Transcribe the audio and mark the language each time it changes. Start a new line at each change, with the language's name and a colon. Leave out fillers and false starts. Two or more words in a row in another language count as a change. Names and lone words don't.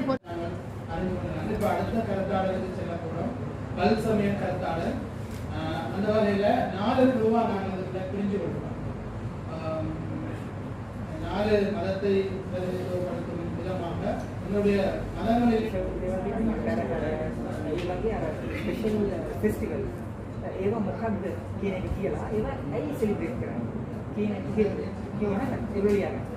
Tamil: இப்போ அடுத்த கருத்தாளருக்கு செல்ல போகிறோம். பல் சமய கருத்தாளர். அந்த வகையில் 4 குழுவாக நாங்கள் இதில் பிரிஞ்சு கொடுக்கிறோம். 4 மதத்தை பிரதிநிதித்துவப்படுத்தும் விதமாக என்னுடைய மதங்களில்
English: special festival
Sinhala: ඒවා මොකක්ද කියන එක කියලා ඒවා ඇයි සෙලිබ්‍රේට් කරන්නේ කියන එක කියන එවලියා